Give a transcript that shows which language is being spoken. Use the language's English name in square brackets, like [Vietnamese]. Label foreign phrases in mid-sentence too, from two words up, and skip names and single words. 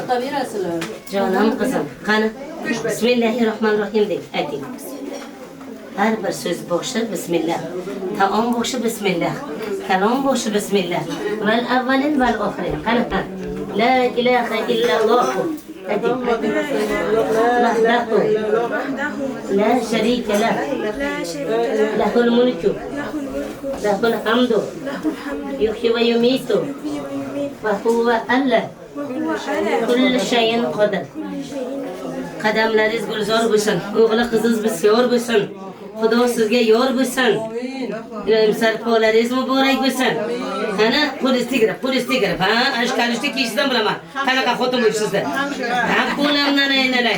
[Uzbek] Jonim qizim, qani. Bismillahirrohmanirrohim deb ayting. Har bir so'z boshi bismillah. Taom boshi bismillah. Kalom boshi bismillah. [Arabic] والأولين والآخرين. Qani. لا إله إلا الله. وحده لا شريك له له الملك له الحمد يحيي ويميت وهو على كل شيء قدر [Uzbek] qadamlaringiz gulzor bo'lsin, o'g'li qizingiz bisyor bo'lsin. Xudo sizga yor bo'lsin. Ilohim sarpolaringiz muborak bo'lsin. Qani qo'lingiz tegirib, ha, ashkalishni kiyishdan bilaman. Qanaqa xotin bo'lishingizda. Ha, qo'limdan aynalay.